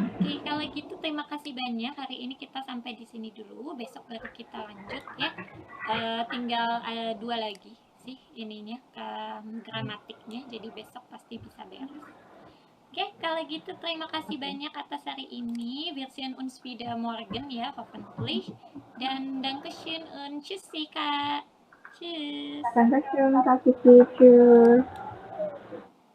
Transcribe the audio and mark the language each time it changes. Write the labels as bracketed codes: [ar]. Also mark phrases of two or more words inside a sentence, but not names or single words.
[id] Oke, kalau gitu terima kasih banyak. Hari ini kita sampai di sini dulu. Besok baru kita lanjut ya. Tinggal 2 lagi sih ininya gramatiknya. Jadi besok pasti bisa beres. Oke, kalau gitu terima kasih banyak atas hari ini. [de] Wir sehen uns wieder morgen ya, hoffentlich. Dan Dankeschön und tschüssi Kak. Tschüss. Dankeschön, Kak Kiki. Tschüss.